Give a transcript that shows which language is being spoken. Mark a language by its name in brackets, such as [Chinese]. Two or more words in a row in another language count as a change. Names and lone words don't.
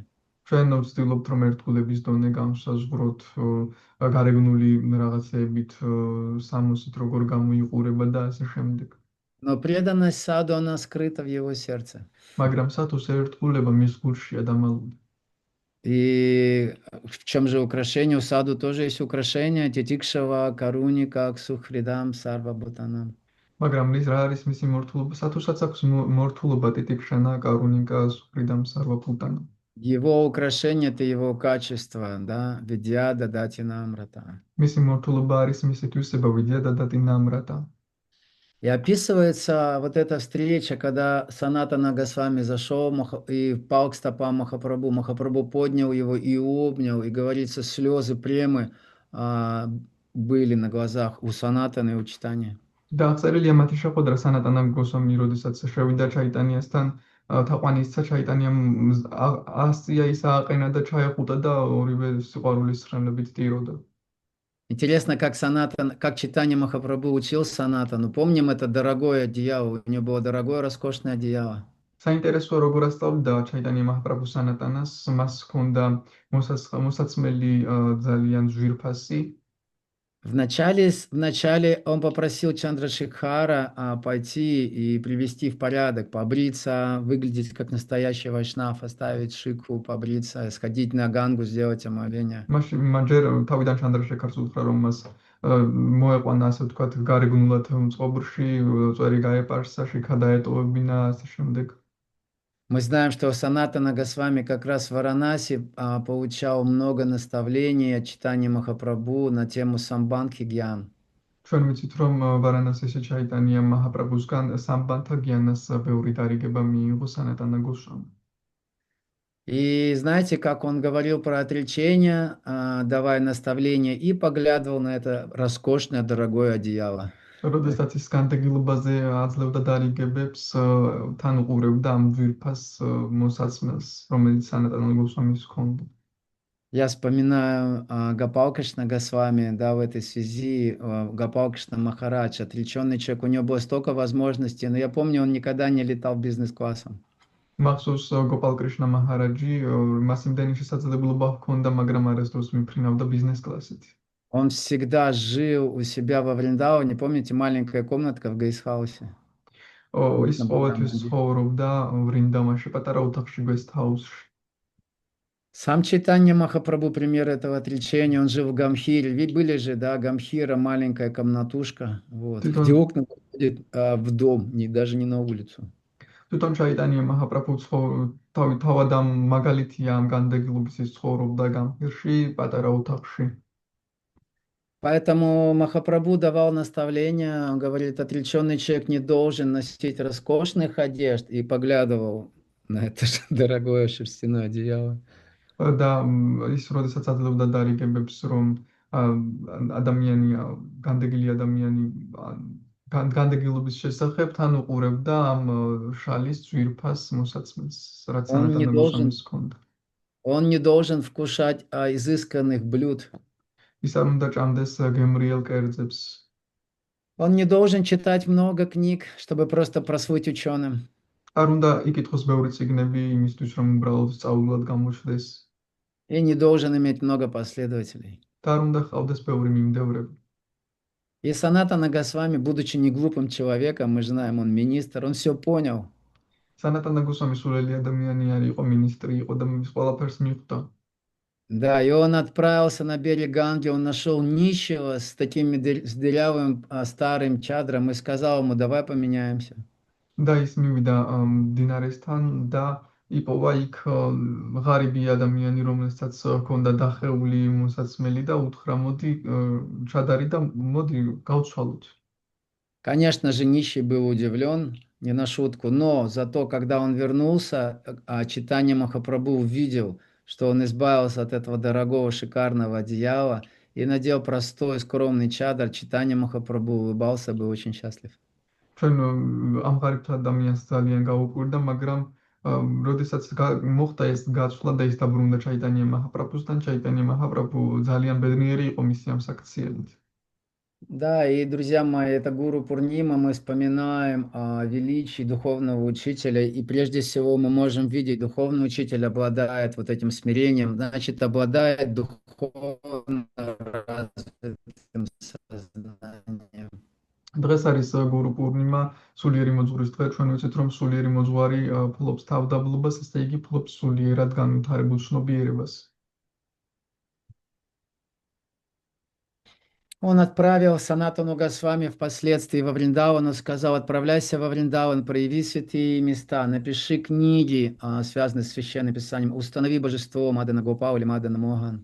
[Georgian] ჩვენ ვცდილობთ, რომ ერთგულების დონე განსაზღვროთ გარეგნული რაღაცეებით, სამოსით როგორ გამოიყურება და ასე შემდეგ. [Russian] Но преданность саду, она скрыта в его сердце. [Georgian] მაგრამ სათუს ერთგულება მის გულშია დამალული. [Russian] И в чем же украшение? У саду тоже есть украшение. [Sanskrit] तितिक्षवः कारुणिकाः सुहृदः सर्व भूतानाम्. [Georgian] მაგრამ რა არის მისი მორთულობა? სათუსაც აქვს მორთულობა [Sanskrit] तितिक्षवः कारुणिकाः सुहृदः सर्व भूतानाम्. [Russian] Его украшение — это его качество, да, [Sanskrit] विद्या ददाति नम्रता. [Georgian] მისი მორთულობა არის მისი თვისება, [Sanskrit] विद्या ददाति नम्रता. [Russian] И описывается вот эта встреча, когда Санатана Госвами зашел и впал к стопам Махапрабху. Махапрабху поднял его и обнял, и, говорится, слезы премы были на глазах у Санатаны и у Читания. [Georgian] დაწერილია მათი შეხვედრა სანატანა გოსვამი, როდესაც შევიდა ჩაიტანიასთან, თაყვანისცა ჩაიტანიამ ასწია ის ააყენა და ჩაეხუტა და ორივე სიყვარულის ცხრილებით ტიროდა. [Russian] Интересно, как Читания Махапрабху учил Санатану. Помним это дорогое одеяло. У него было дорогое, роскошное одеяло. [Georgian] საინტერესოა როგორ ასწავლიდა ჩაიტანია მაჰაპრაბჰუ სანატანას, მას ჰქონდა მოსაცმელი ძალიან ძვირფასი. [Russian] Вначале он попросил Чандрашекхара пойти и привести в порядок, побриться, выглядеть как настоящий вайшнав, оставить шикву, побриться, сходить на Гангу, сделать омовение. [Georgian] მან თავიდან ჩანდრაშექარს უთხრა, რომ მას მოეყვანა, ასე ვთქვათ, გარეგნულად მწყობრში, წვერი გაეპარსა, შიქა დაეტოვებინა, ასე შემდეგ. [Russian] Мы знаем, что Санатана Госвами как раз в Варанаси получал много наставлений от Читания Махапрабху на тему [Sanskrit] सम्बन्ध ज्ञान. [Georgian] ჩვენ ვიცით, რომ ვარანასიში ჩაიტანია მაჰაპრაბუსგან [Sanskrit] सम्बन्ध ज्ञान [Georgian] ბევრი დარიგება მიიღო სანატანა გოსვამი. [Russian] И знаете, как он говорил про отречение, давая наставления, и поглядывал на это роскошное, дорогое одеяло. [Georgian] როდესაც ის განდეგილობაზე აძლევდა დარიგებებს, თან უყურებდა ამ ძვირფას მოსაცმელს, რომელიც სანატანა გოსვამის ჰქონდა. [Russian] Я вспоминаю Гопал Кришна Госвами, да, в этой связи, Гопал Кришна Махарадж, отреченный человек, у него было столько возможностей, но я помню, он никогда не летал бизнес-классом. [Georgian] მახსოვს გოპალ კრიშნა მაჰარაჯი მას იმდენი შესაძლებლობა ჰქონდა, მაგრამ არასდროს მიფრინავდა ბიზნეს კლასით. [Russian] Он всегда жил у себя во Вриндауне, помните, маленькая комнатка в гейстхаусе? [Georgian] ის ყოველთვის ცხოვრობდა ვრინდავანში, патара ოთახში, [English] guest house-ში. [Russian] Сам Чайтанья Махапрабху пример этого отречения, он жил в Гамхире. Ведь были же, да, Гамхира, маленькая комнатушка, вот, где окна выходят в дом, даже не на улицу. [Georgian] თვითონ ჩაიტანია მაჰაპრაბჰუ თავად ამ მაგალითია ამ განდეგილობის ის ცხოვრობდა გამხირში, პატარა ოთახში. [Russian] Поэтому Махапрабху давал наставления, он говорит, отреченный человек не должен носить роскошных одежд, и поглядывал на это же дорогое шерстяное одеяло. [Georgian] და ის როდესაც აძლევდა დარიგებებს, რომ ადამიანი განდეგილი ადამიანი განდეგილობის შესახებ თან უყურებდა ამ შალის ძვირფას მოსაცმელს, რაც სანატანა გოსვამის ჰქონდა. [Russian] Он не должен вкушать изысканных блюд. [Georgian] ის არ უნდა ჭამდეს გემრიელ კერძებს. [Russian] Он не должен читать много книг, чтобы просто прослыть ученым. [Georgian] არ უნდა იკითხოს ბევრი წიგნები იმისთვის, რომ უბრალოდ სწავლულად გამოჩნდეს. [Russian] И не должен иметь много последователей. [Georgian] და არ უნდა ჰყავდეს ბევრი მიმდევრები. [Russian] И Санатана Госвами, будучи не глупым человеком, мы знаем, он министр, он все понял. [Georgian] სანატანა გოსვამი სულელი ადამიანი არ იყო, მინისტრი იყო და ის ყველაფერს მიხვდა. [Russian] Да, и он отправился на берег Ганги, он нашел нищего с таким с дырявым старым чадром и сказал ему, давай поменяемся. [Georgian] და ის მივიდა დინარესთან და იპოვა იქ ღარიბი ადამიანი, რომელსაც ჰქონდა დახეული მოსაცმელი და უთხრა, მოდი ჩადარი და მოდი გავცვალოთ. [Russian] Конечно же, нищий был удивлен, не на шутку, но зато, когда он вернулся, Чайтанья Махапрабху увидел, что он избавился от этого дорогого, шикарного одеяла и надел простой, скромный чадр. Чайтанья Махапрабху улыбался, был очень счастлив. [Georgian] ჩვენ ამ ღარიბ ადამიანს ძალიან გაუკვირდა, მაგრამ როდესაც მოხდა ეს გაცვლა და ის დაბრუნდა ჩაიტანია მაჰაპრაბჰუსთან, ჩაიტანია მაჰაპრაბჰუ ძალიან ბედნიერი იყო მისი ამ საქციელით. [Russian] Да, и, друзья мои, это Гуру Пурнима, мы вспоминаем о величии духовного учителя, и прежде всего мы можем видеть, духовный учитель обладает вот этим смирением, значит, обладает духовно развитым сознанием. [Georgian] დღეს არის გურუ პურნიმა, სულიერი მოძღვრის დღე. ჩვენ ვიცით, რომ სულიერი მოძღვარი ფლობს თავდაბლობას, ესე იგი ფლობს სულიერად განვითარებულ ცნობიერებას. [Russian] Он отправил Санатану Госвами впоследствии во Вриндаван, он сказал, отправляйся во Вриндаван, прояви святые места, напиши книги, связанные с Священным Писанием, установи божество Мадана Гопал или Мадана Моган.